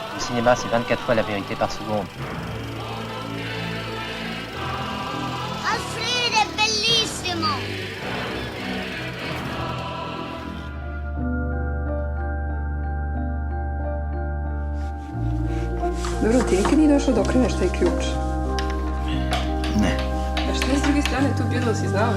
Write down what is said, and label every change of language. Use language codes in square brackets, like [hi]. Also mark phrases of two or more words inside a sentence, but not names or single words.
[fr] cinéma, c'est 24 fois la vérité par seconde. [it] Alfred è bellissimo! [sr] Dobro, ti nikad nije došao da okreneš taj ključ? Ne. A šta je s druge strane tu bilo, si znao?